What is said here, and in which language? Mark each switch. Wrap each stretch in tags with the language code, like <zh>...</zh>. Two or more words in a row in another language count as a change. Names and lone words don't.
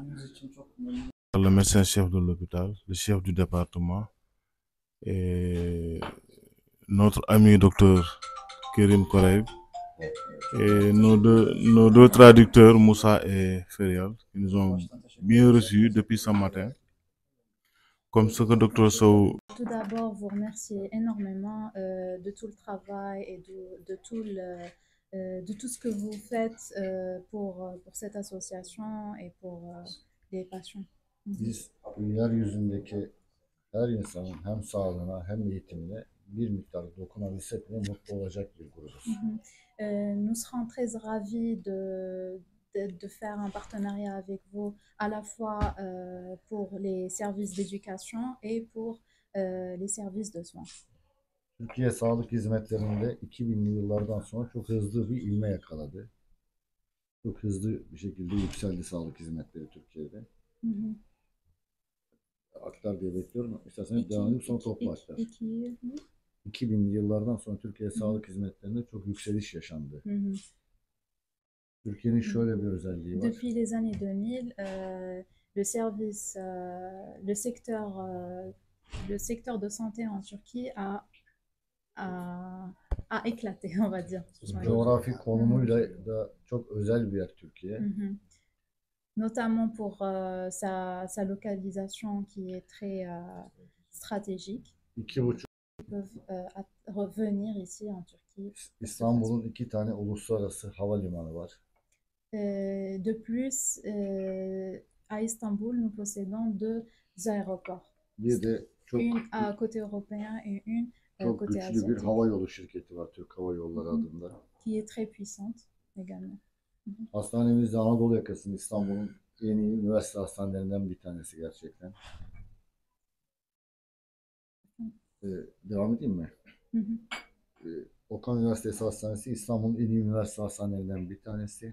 <fr>Le médecin-chef de l'hôpital, le chef du département et notre ami docteur Kerim Koraïb et nos deux traducteurs Moussa et Ferial qui nous ont bien reçus depuis ce matin. Comme ce que docteur Sow. Tout d'abord, vous remercier énormément de tout le travail et de tout ce que vous faites pour cette association et pour les patients.</fr> <tr>Biz yeryüzündeki her insanın hem sağlığına hem eğitimine bir miktar dokunabilsek bile mutlu olacak bir grubuz.</tr> <fr>Nous serons très ravis de faire un partenariat avec vous à la fois pour les services d'éducation et pour les services de soins.</fr> <tr>Türkiye sağlık hizmetlerinde 2000'li yıllardan sonra çok hızlı bir ivme yakaladı. Çok hızlı bir şekilde yükseldi sağlık hizmetleri Türkiye'de. Aktar diye bekliyorum. İsterseniz devam edip sonra topla aktar. 2000'li yıllardan sonra Türkiye sağlık hizmetlerinde çok yükseliş yaşandı. Türkiye'nin şöyle bir özelliği var.</tr> <fr>Depuis les années 2000, le secteur de santé en Turquie a éclaté, on va dire.</fr> <tr>Coğrafi konumuyla da çok özel bir yer Türkiye.</tr> <fr>Notamment pour sa localisation qui est très stratégique. 2,5 Ils peuvent revenir ici en Turquie.</fr> <tr>İstanbul'un 2 tane uluslararası havalimanı var.</tr> <fr>De plus, à Istanbul, nous possédons 2 aéroports.</fr> <tr>Bir de çok</tr> <fr>une à côté européen et une</fr> <tr>çok</tr> <fr>côté</fr> <tr>güçlü</tr> <fr>asiatique.</fr> <tr>bir hava yolu şirketi var Türk Hava Yolları adında.</tr> <fr>Qui est très puissante également.</fr> <tr>Hastanemiz de Anadolu yakasında İstanbul'un en iyi üniversite hastanelerinden bir tanesi gerçekten. Devam edeyim mi? Okan Üniversitesi Hastanesi İstanbul'un en iyi üniversite hastanelerinden bir tanesi.</tr>